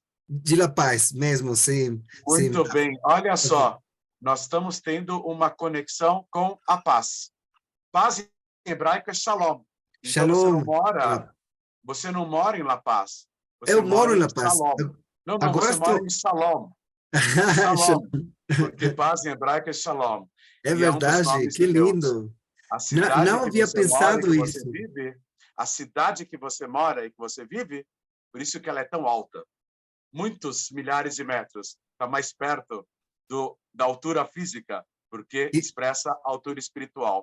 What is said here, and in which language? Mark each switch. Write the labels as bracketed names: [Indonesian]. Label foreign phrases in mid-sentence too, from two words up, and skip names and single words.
[Portuguese] De La Paz mesmo, sim. Muito bem. Olha só, nós estamos tendo uma conexão com a paz. Paz em hebraico é Shalom. Então, Shalom. Você não mora em La Paz. Eu moro em La Paz. Não, agora você mora em Shalom. Shalom. Porque paz em hebraico é Shalom. É verdade, que lindo. A cidade não havia pensado isso. A cidade que você mora e que você vive, por isso que ela é tão alta. Muitos milhares de metros. Está mais perto da altura física, porque expressa a altura espiritual.